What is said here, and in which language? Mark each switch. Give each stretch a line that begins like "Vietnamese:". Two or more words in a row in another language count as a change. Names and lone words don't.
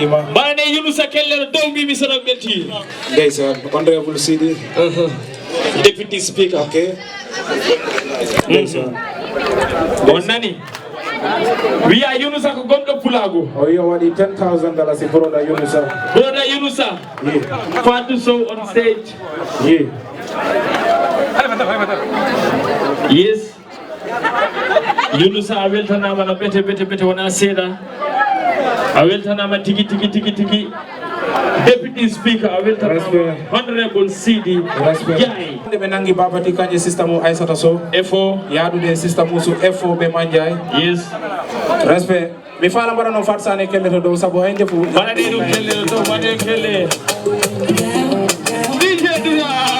Fula: Mbane Yunusa Kellel dow Mimi Sono belti. Ndeysaan, Honorable Sidi.
English: Uh-huh. Deputy Speaker. Ok.
Fula: Ndeysaan. On nani? Wiya Yunusa ko gonɗo Pulago. O wi o waɗi
English: ten thousand dalasi,
Fula: broda Yunusa. Broda Yunusa. Ye.
English: Fatou Sow on stage. Ye. Yes.
Fula: Yunusa, a weltanama no bete, bete, bete, wona seeɗa. A weltanama tigi, tigi, tigi, tigi.
English: Deputy Speaker, I welcome Respect. Honorable Sidi Respect.
Fula: Jai. Nde ɓe nangi Babati Kanje, sister mo Aissata Sow. F O. Yadude sister mo so F O ɓe Manjai.
English: Yes. Respect.
Fula: Mi fala mbaɗa noon Fat Sané kelle to dow, sabu hay ndefu. Mbaɗa ɗe ɗum kelle to dow, mbaɗe kelle. D J Dura.